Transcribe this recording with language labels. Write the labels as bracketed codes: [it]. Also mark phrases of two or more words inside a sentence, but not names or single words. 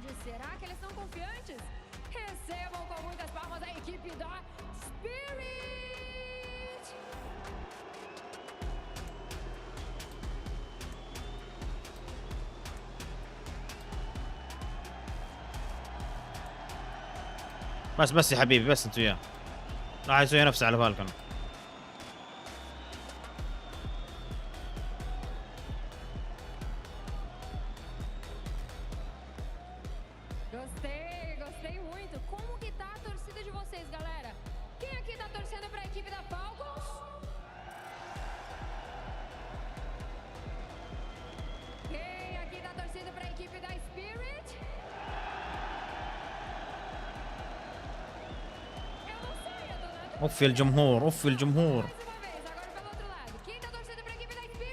[pt] Será que eles estão confiantes? Recebam com muitas palmas a equipe da Sbrit! [ar] بس يا حبيبي، بس انت وياه راح يسوي نفسه على فالكون. [pt] Gostei muito. Como que tá a torcida de vocês, galera? Quem aqui tá torcendo pra equipe da Falcons? Quem aqui tá torcendo pra equipe da Spirit? Eu não sei, eu tô na [ar] اوف الجمهور، اوف الجمهور. [pt] mais uma vez, agora pelo outro lado. Quem tá torcendo pra equipe da